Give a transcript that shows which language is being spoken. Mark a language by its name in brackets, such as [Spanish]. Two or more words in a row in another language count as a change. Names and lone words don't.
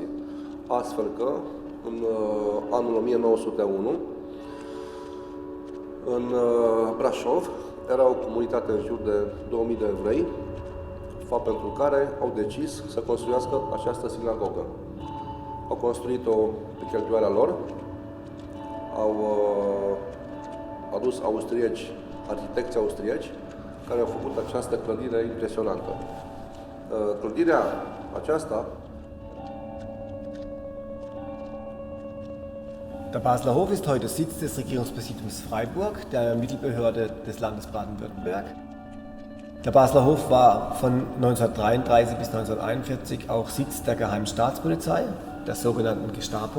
[Romanian] Astfel că, în anul 1901, în Brașov era o comunitate în jur de 2000 de evrei, fapt pentru care au decis să construiască această sinagogă. Au construit-o pe cheltuiala lor, au adus austrieci, arhitecți austrieci, care au făcut această clădire impresionantă. Clădirea aceasta [German] Der Basler Hof ist heute Sitz des Regierungspräsidiums Freiburg, der Mittelbehörde des Landes Baden-Württemberg. Der Basler Hof war von 1933 bis 1941 auch Sitz der Geheimen Staatspolizei, der sogenannten Gestapo.